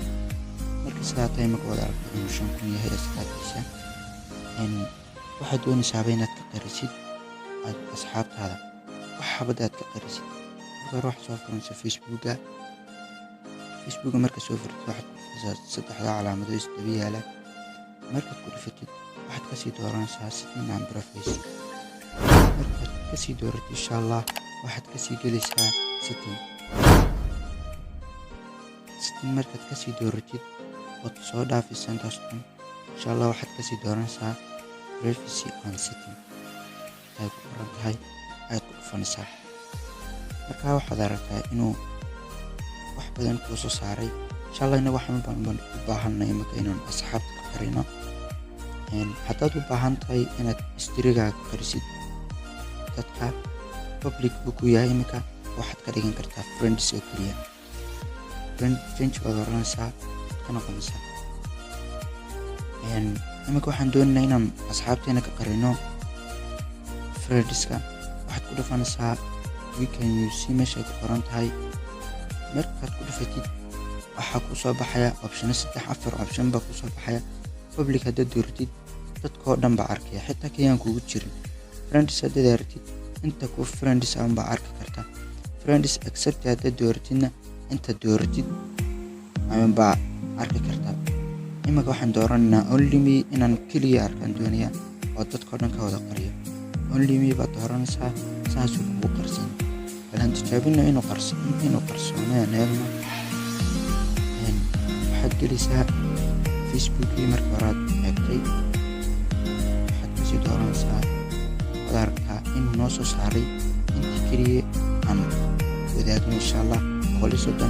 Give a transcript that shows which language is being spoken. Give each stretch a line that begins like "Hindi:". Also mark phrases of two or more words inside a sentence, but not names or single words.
Somali: marka sidaa tahay marka wada aragto inuu 5 kun yahay asxaabtiisa, waxaad doonaysaaba inaad ka qarisid asxaabtaada wax xabad aad ka qarisid. marka hore waxaad soo furanaysaa facebooka marka soo furtid waxaad ku dhufanaysaa saddexda calaamado isdaba yaala. markaad ku dhufatid waxaad kasii dooranaysaa
English: setting and preference.
Somali: markaad kasii dooratid
Arabic: إن شاء الله
Somali: waxaad kasii gelaysaa setting. markaad kasii dooratid ood soo dhaafaysa intaas dhan,
Arabic: إن شاء الله
Somali: waxaad kasii dooranaysaa
English: privacy and setting.
Somali: ay ku qoran tahay ayaad ku dhufanaysaa. markaa waxaad aragtaa inuu wax badan kuu soo saaray.
Arabic: إن شاء الله
Somali: inaga waxaan u baahanay marka inaan asxaabta ka qarino. haddaad u baahan tahay inaad historyga ka qarisid dadka public buu ku yahay, iminka waxaad ka dhigan kartaa friends oo keliya. friends baad oranaysaa, ka noqonaysaa. iminka waxaan doonaynaa inaan asxaabteena ka qarino friendska. waxaad ku dhufanaysaa
English: we can use
Somali: meesha ku qoran tahay. markaad ku dhufatid waxaa kuu soo baxaya option 3-4 option baa kuu soo baxaya. public haddaad dooratid dadkoo dhan baa arkaya, xitaa kayaan kugu jirin. friends haddaad aragtid inta ku friends aan baa arki kartaa.
English: friends accept
Somali: haddaad dooratidna inta dooratid aan baa arki kartaa. iminka waxaan dooranaynaa
English: only me
Somali: inaan keliya arkaan doonayaa oo dadkoo dhan ka wada qariyo.
English: only me
Somali: baad dooranaysaa, saasuu kugu qarsan. bal aan tijaabino inuu qarsoonaan eegno. waxaad gelaysaa facebookii marka horaad eegtay, waxaad kasii dooranaysaa. waad aragtaa inuu noo soo saaray intii keliya aan wadaagno
Arabic: إن شاء الله
Somali: 130.